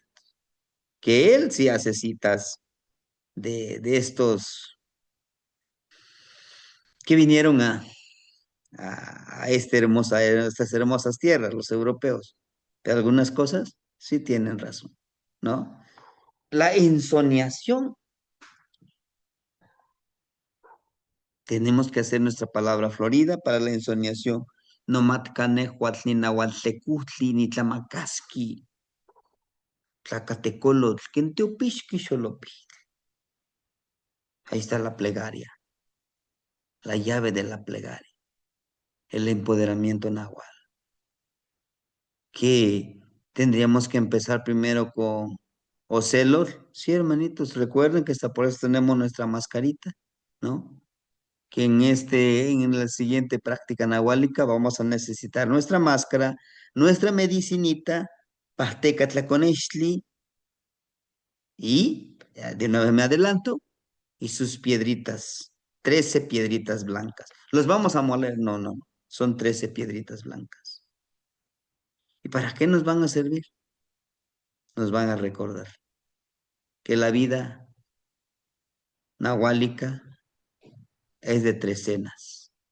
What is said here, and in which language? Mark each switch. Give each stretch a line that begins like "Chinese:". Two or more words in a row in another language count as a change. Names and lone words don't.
Spanish: Que él sí hace citas de estos que vinieron a estas hermosas tierras, los europeos. De algunas cosas sí tienen razón, ¿no? La ensoñación. Tenemos que hacer nuestra palabra florida para la ensoñación.
Nahuatl languages: No matcanejuatl, ni nahuatltecutli, ni tlamacasqui, tlacatecolotl, quenteopixqui xolopi.
Spanish: Ahí está la plegaria, la llave de la plegaria, el empoderamiento nahual. Que tendríamos que empezar primero con Ocelot. Sí, hermanitos, recuerden que hasta por eso tenemos nuestra mascarita, ¿no? Que en la siguiente práctica nahuálica vamos a necesitar nuestra máscara, nuestra medicinita,
Nahuatl languages: pasteca tlaconextli
Spanish: y, ya de nuevo me adelanto, y sus piedritas, 13 piedritas blancas. ¿Los vamos a moler? No, no, no, son 13 piedritas blancas. ¿Y para qué nos van a servir? Nos van a recordar que la vida nahuálica es de trecenas.